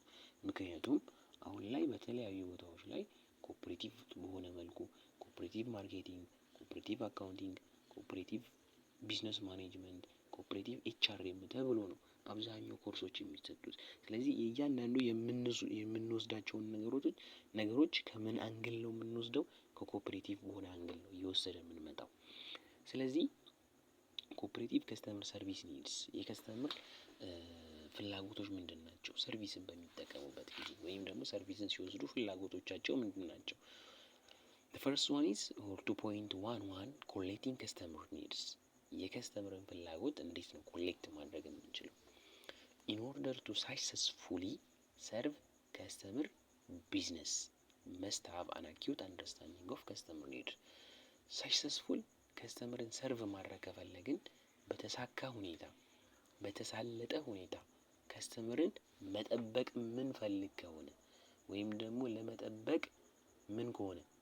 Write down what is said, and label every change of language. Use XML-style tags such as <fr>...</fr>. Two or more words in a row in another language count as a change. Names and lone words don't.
<am>ምክንያቱም አሁን ላይ በተለያዩ ቦታዎች ላይ ኮኦፐሬቲቭ በሆነ መልኩ</am> <en>cooperative marketing፣ cooperative accounting፣ cooperative business management፣ cooperative HRM</en> <am>ተብሎ ነው አብዛኛው ኮርሶች የሚሰጡት። ስለዚህ እያንዳንዱ የምንወስዳቸውን ነገሮች ከምን አንግል ነው የምንወስደው? ከኮኦፐሬቲቭ በሆነ አንግል ነው እየወሰደ የምንመጣው። ስለዚህ</am> <en>cooperative customer service needs</en> <am>የከስተመር ፍላጎቶች ምንድን ናቸው? ሰርቪስን በሚጠቀሙበት ጊዜ ወይም ደግሞ ሰርቪስን ሲወስዱ ፍላጎቶቻቸው ምንድን ናቸው?</am> <en>the first one is or 2.11 collecting customer needs</en> <am>የከስተመርን ፍላጎት እንዴት ነው ኮሌክት ማድረግ የምንችለው?</am> <en>in order to successfully serve customer business must have an acute understanding of customer need።</en> <am>ሰክሰስፉል ከስተመርን ሰርቭ ማድረግ ከፈለግን በተሳካ ሁኔታ በተሳለጠ ሁኔታ ከስተመርን መጠበቅ ምን ፈልግ ከሆነ ወይም ደግሞ ለመጠበቅ ምን ከሆነ</am>